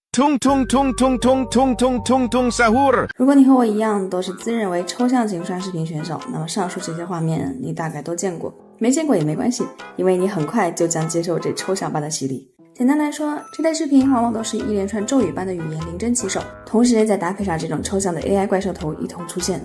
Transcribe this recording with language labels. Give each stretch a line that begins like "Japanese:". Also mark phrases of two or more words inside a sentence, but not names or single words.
Indonesian: Tung tung tung tung tung tung tung tung tung sahur。
Chinese: 如果你和我一样都是自认为抽象型刷视频选手，那么上述这些画面你大概都见过，没见过也没关系，因为你很快就将接受这抽象般的洗礼。简单来说，这类视频往往都是一连串咒语般的语言临阵起手，同时再搭配上这种抽象的 AI 怪兽头一同出现。